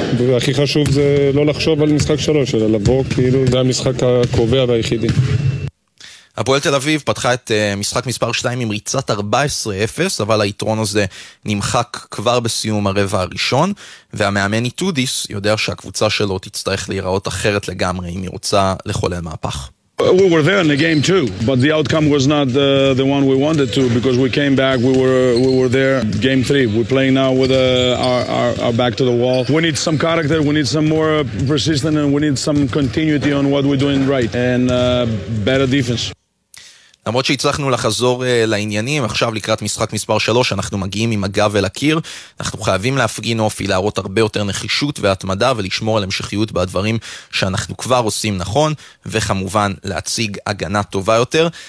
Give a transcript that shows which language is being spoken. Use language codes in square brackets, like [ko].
[he] והכי חשוב זה לא לחשוב על משחק 3, אלא לבוא, כאילו זה המשחק הקובע והיחידי. הפועל תל אביב פתחה את משחק מספר 2 עם ריצת 14-0, אבל היתרון הזה נמחק כבר בסיום הרבע הראשון, והמאמן איתודיס יודע שהקבוצה שלו תצטרך להיראות אחרת לגמרי אם היא רוצה לחולל מהפך. [en] We were there in the game too, but the outcome was not the one we wanted to, because we came back, we were there game 3. We're playing now with our back to the wall. We need some character, we need some more persistence, and we need some continuity on what we're doing right, and better defense. [he] למרות שהצלחנו לחזור לעניינים, עכשיו לקראת משחק מספר 3, אנחנו מגיעים עם הגב אל הקיר, אנחנו חייבים להפגין אופי, להראות הרבה יותר נחישות והתמדה, ולשמור על המשכיות בדברים שאנחנו כבר עושים נכון, וכמובן להציג הגנה טובה יותר.